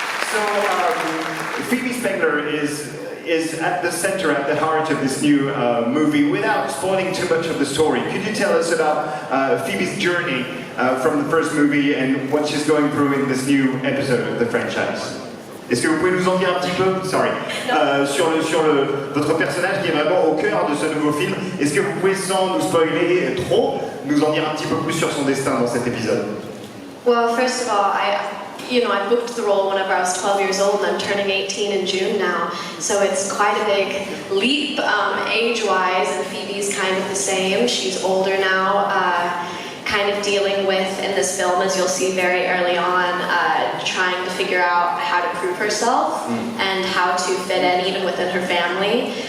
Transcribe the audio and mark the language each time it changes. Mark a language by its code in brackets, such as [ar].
[en] So, Phoebe Spengler is at the center, at the heart of this new movie. Without spoiling too much of the story, could you tell us about Phoebe's journey from the first movie and what she's going through in this new episode of the franchise? [fr] Est-ce que vous pouvez nous en dire un petit peu, sur votre personnage qui est vraiment au cœur de ce nouveau film? Est-ce que vous pouvez, sans nous spoiler trop, nous en dire un petit peu plus sur son destin dans cet épisode? [en] Well, first of all, I booked the role whenever I was 12 years old, and I'm turning 18 in June now, so it's quite a big leap age-wise, and Phoebe's kind of the same. She's older now, kind of dealing with, in this film, as you'll see very early on, trying to figure out how to prove herself and how to fit in even within her family.